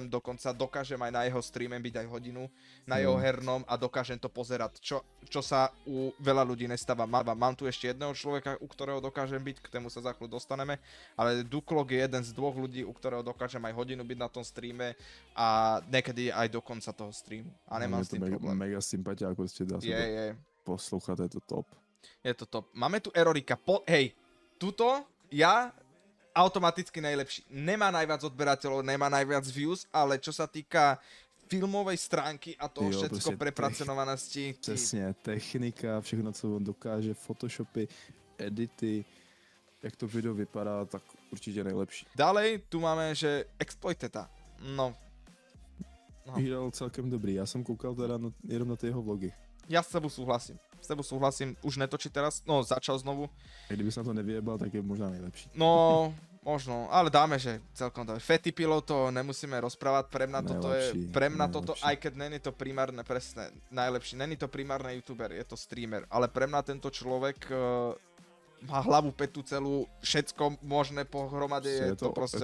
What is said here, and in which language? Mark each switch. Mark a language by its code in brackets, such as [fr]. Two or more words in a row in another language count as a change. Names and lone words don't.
[sk] Dokonca dokážem aj na jeho streame byť aj hodinu, na jeho hernom a dokážem to pozerať, čo sa u veľa ľudí nestáva. Mám tu ešte jedného človeka, u ktorého dokážem byť, k tému sa za chvíľu dostaneme, ale Duklog je jeden z dvoch ľudí, u ktorého dokážem aj hodinu byť na tom streame a niekedy aj do konca toho streamu. A nemám s tým problém. [cs] Mega sympatiák, prostě dá se to [sk] Je. [cs] poslouchat, je to top. [sk] Je to top. Máme tu Erorika. Hej, tuto ja automaticky najlepší. Nemá najviac odberateľov, nemá najviac views, ale čo sa týka filmovej stránky a toho Jo, všetko [cs] prostě [sk] prepracovanosti. [cs] Přesně, technika, všechno, co on dokáže, photoshopy, edity, jak to video vypadá, tak určitě nejlepší. [sk] Ďalej tu máme, že Exploiteta. No. [cs] Hrál celkem dobrý, já jsem koukal teda jenom na ty jeho vlogy. [sk] Ja s tebou súhlasím. S tebou súhlasím, už netočí teraz, no začal znovu. A kdyby sa na to nevyjebal, tak je možná nejlepší. No, možno, ale dáme, že celkom dáme. Fatty Pillow to nemusíme rozprávať, pre mňa toto je, pre mňa toto, aj keď není to primárne, presne, najlepší, není to primárne youtuber, je to streamer, ale pre mňa tento človek má hlavu, petu celú, všetko možné pohromade, je to proste...